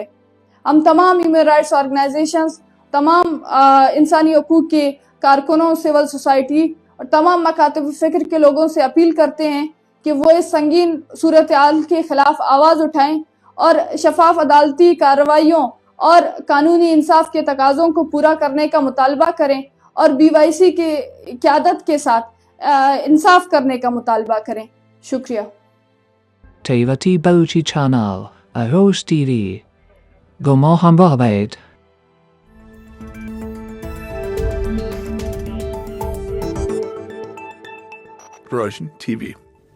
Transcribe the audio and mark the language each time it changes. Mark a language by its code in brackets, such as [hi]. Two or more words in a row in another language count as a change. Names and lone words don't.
[ur] ہم تمام [en] human rights organizations, [ur] تمام انسانی حقوق کے کارکنوں، [en] civil society [ur] اور تمام مکاتب فکر کے لوگوں سے اپیل کرتے ہیں کہ وہ اس سنگین صورتحال کے خلاف آواز اٹھائیں، اور شفاف عدالتی کارروائیوں اور قانونی انصاف کے تقاضوں کو پورا کرنے کا مطالبہ کریں، اور BOIC کی قیادت کے ساتھ انصاف کرنے کا مطالبہ کریں۔ شکریہ۔ Tevati Baluchi Channel, Ahos TV. Gomo Hambahabad. Persian TV.